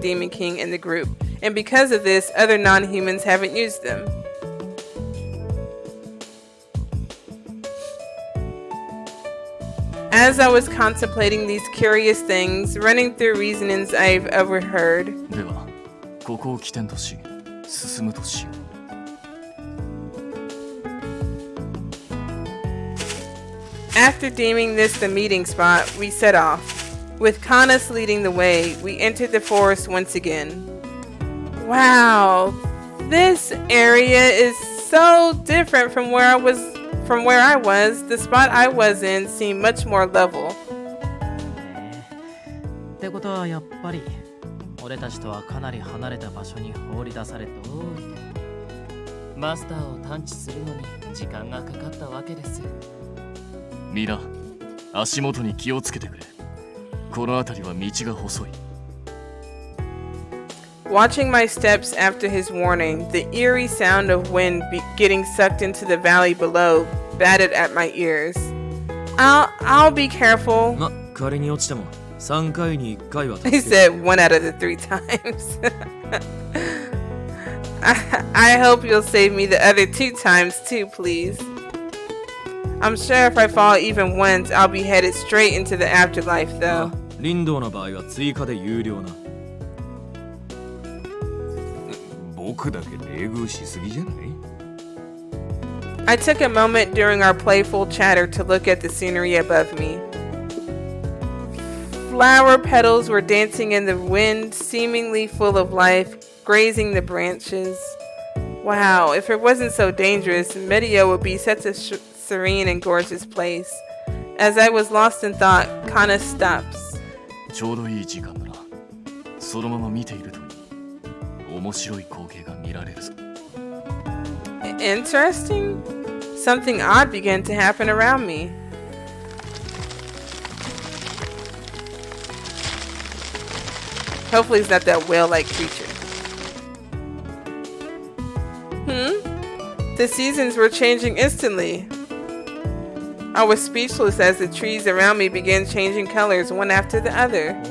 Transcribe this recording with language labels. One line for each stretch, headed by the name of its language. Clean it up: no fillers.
English: Demon King and the group, and because of this, other non-humans haven't used them. As I was contemplating these curious things, running through reasonings I've overheard,
Japanese: ではここを起点とし進むとしよう。
English: After deeming this the meeting spot, we set off. With Canus leading the way, we entered the forest once again. Wow, this area is so different from where I was. The spot I was in seemed much more level.
Japanese: ってことはやっぱり俺たちとはかなり離れた場所に放り出されて通りでマスターを探知するのに時間がかかったわけです。ミラ、足元に気をつけてくれ。この辺りは道が細い。
English: Watching my steps after his warning, the eerie sound of wind getting sucked into the valley below batted at my ears. I'll be careful.
Japanese: ま、仮に落ちても3回に1回は
English: He said 1 out of the 3 times. I hope you'll save me the other 2 times too, please. I'm sure if I fall even once, I'll be headed straight into the afterlife, though.
Japanese: リンドウの場合は追加で有料な。僕だけ冷遇しすぎじゃない？
English: I took a moment during our playful chatter to look at the scenery above me. Flower petals were dancing in the wind, seemingly full of life, grazing the branches. Wow, if it wasn't so dangerous, Medio would be such a serene and gorgeous place. As I was lost in thought, Canus stops.
Japanese: ちょうどいい時間だな。そのまま見ているといい。面白い光景が見られるぞ。
English: Interesting? Something odd began to happen around me. Hopefully it's not that whale-like creature. The seasons were changing instantly. I was speechless as the trees around me began changing colors one after the other.